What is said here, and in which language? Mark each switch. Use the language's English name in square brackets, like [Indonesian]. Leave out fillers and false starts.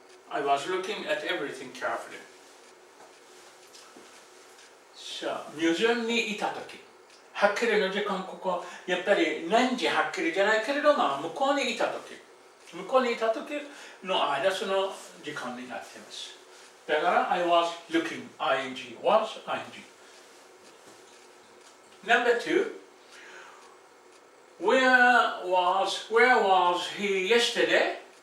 [English] I was looking at everything carefully. [Japanese] さあ、ミュージアムにいたとき、はっきりの時間、ここ、やっぱり何時はっきりじゃないけれども、向こうにいたときの間、その時間になっています。だから、 [English] I was looking, ing, was, ing. Number 2, where was he yesterday?